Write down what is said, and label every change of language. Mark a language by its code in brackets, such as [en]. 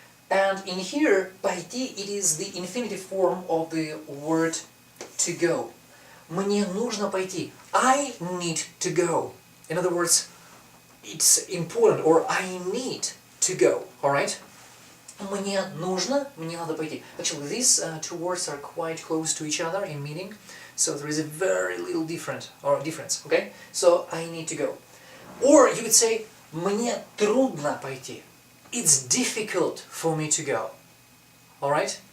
[en] And in here, пойти, it is the infinitive form of the word to go. [ru] Мне нужно пойти. [en] I need to go. In other words, it's important, or I need to go. Alright? [ru] Мне нужно, мне надо пойти. [en] Actually, these two words are quite close to each other in meaning, so there is a very little difference. Okay? So, I need to go. Or you would say, [ru] мне трудно пойти. [en] It's difficult for me to go. Alright?